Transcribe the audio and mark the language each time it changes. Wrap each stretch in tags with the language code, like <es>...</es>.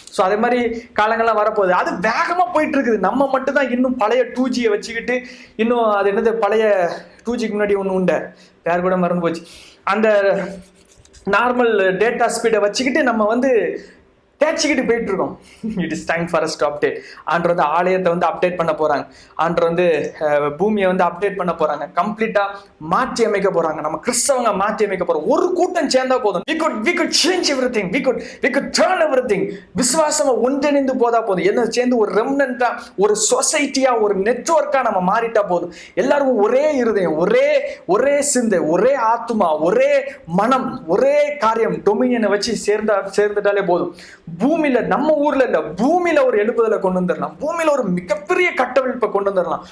<ta>So அதே மாதிரி காலங்கள்லாம் வரப்போகுது. அது வேகமா போயிட்டு இருக்குது. நம்ம மட்டும் தான் இன்னும் பழைய 2Gயை வச்சுக்கிட்டு, இன்னும் அது என்னது பழைய 2Gக்கு முன்னாடி ஒன்று உண்டு, யார் கூட மறந்து போச்சு, அந்த நார்மல் டேட்டா ஸ்பீடை வச்சுக்கிட்டு நம்ம வந்து தேய்ச்சிக்கிட்டு போயிட்டு இருக்கோம்.</ta> <en>It is time for us to update.</en> <ta>ஆண்டவர் வந்து ஆலயத்தை வந்து அப்டேட் பண்ண போறாங்க. ஆண்டவர் வந்து பூமியை வந்து அப்டேட் பண்ண போறாங்க. கம்ப்ளீட்டா மாற்றி அமைக்க போறாங்க. நம்ம கிறிஸ்தவங்க மாற்றி அமைக்க போறோம். ஒரு கூட்டம் சேர்ந்தா போதும்.</ta> <en>we could change everything. we could turn everything.</en> <ta>விசுவாசமா ஒன்றிணைந்து போதா போதும். என்ன சேர்ந்து ஒரு ரெம்னன்ட்டா, ஒரு சொசைட்டியா, ஒரு நெட்வொர்க்கா நம்ம மாறிட்டா போதும். எல்லாரும் ஒரே இருதயம், ஒரே சிந்தை, ஒரே ஆத்துமா, ஒரே மனம், ஒரே காரியம், டொமினியனை வச்சு சேர்ந்துட்டாலே போதும். பூமியில, நம்ம ஊர்ல இல்ல, பூமியில ஒரு எழுப்புதலை கொண்டு வந்துடலாம். பூமியில ஒரு மிகப்பெரிய கட்டவிழ்ப்பை கொண்டு வந்துடலாம்.</ta>